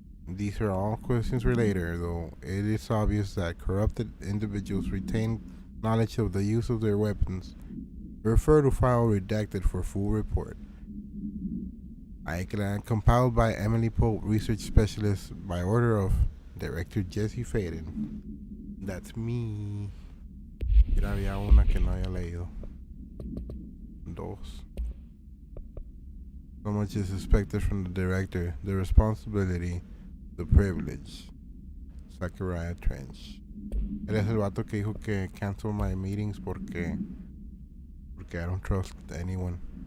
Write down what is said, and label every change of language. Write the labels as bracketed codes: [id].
[en] These are all questions for later, though it is obvious that corrupted individuals retain knowledge of the use of their weapons. Refer to file redacted for full report. Compiled by Emily Pope, research specialist, by order of Director Jesse Faden. That's me. [es] Mira, había una que no había leído. Dos. [en] So much is expected from the director. The responsibility, the privilege. Zachariah Trench. [es] Él es el vato que dijo que cancel my meetings porque I don't trust anyone.